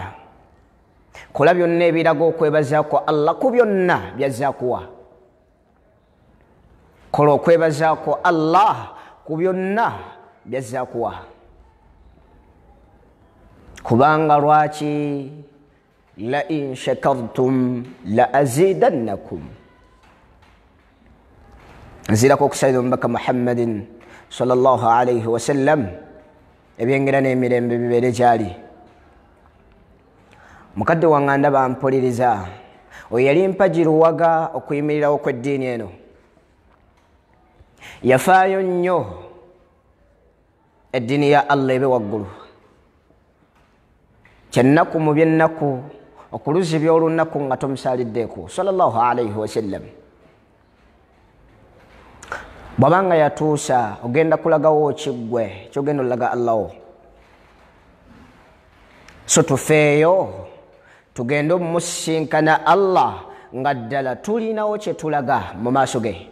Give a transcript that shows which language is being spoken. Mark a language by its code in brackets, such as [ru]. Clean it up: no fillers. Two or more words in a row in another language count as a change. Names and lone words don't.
[lg] Kola byonna ebiraga okwebazaako Allah ku byonna byazaakuwa. Kola okwebazaako Allah ku byonna byazaakuwa. Kubanga lwaki [ar] لئن شكرتم لأزيدنكم. [lg] Nzirako okusayida omubaka Muhammadin [ar] صلى الله عليه وسلم, [lg] ebyengera n'emirembe bibeere gyali. Mukadde wange ndaba mpuliriza, oyo yali mpagiruwaga okuyimirirawo kw'eddiini eno. Yafaayo nnyo eddiini ya Allah ebe waggulu. Kyennaku mu by'ennaku okuluzibya olunaku nga tomusaaliddeeko [ar] صلى الله عليه وسلم. [lg] Bw'abanga yatuusa ogenda kulagawo kiggwe kyogenda olaga Allahwo. So tufeeyo tugenda omusisinkana Allah nga ddala tulinawo kye tulaga mu maaso ge.